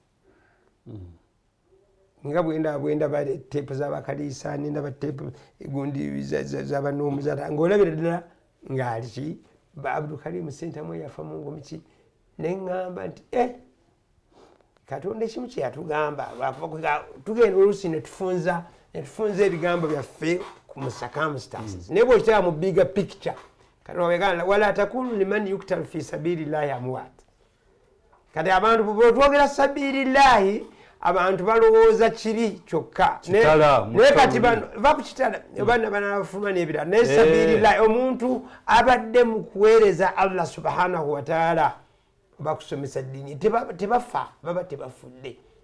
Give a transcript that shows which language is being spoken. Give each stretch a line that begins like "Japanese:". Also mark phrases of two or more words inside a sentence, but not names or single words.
Ganda: nga bwendaba teepu z'abakaliisa nendaba teepu gundi z'abanoomuza ng'olabira ddala ng'aliki Abdulkarim Ssentamu yafa mu ngomiki ne ŋŋamba nti Katonda ekimu kye yatugamba tugenda oluusi ne tufunza ebigambo byaffe ku circumstances naye bw'okitaba mu
English: bigger picture
Ganda: Katonda
Arabic: ولا تقولوا لمن يقتل في سبيل الله أموات.
Ganda: Kati abantu bw'otwogera sabilillahi abantu balowooza kiri kyokka naye kati va ku kitala baana banafuluma n'ebirala naye sabilillahi omuntu abadde mu kuweereza Allah
Arabic: سبحانه وتعالى
Ganda: bakusomesa ddiini tebafa baba tebafudde.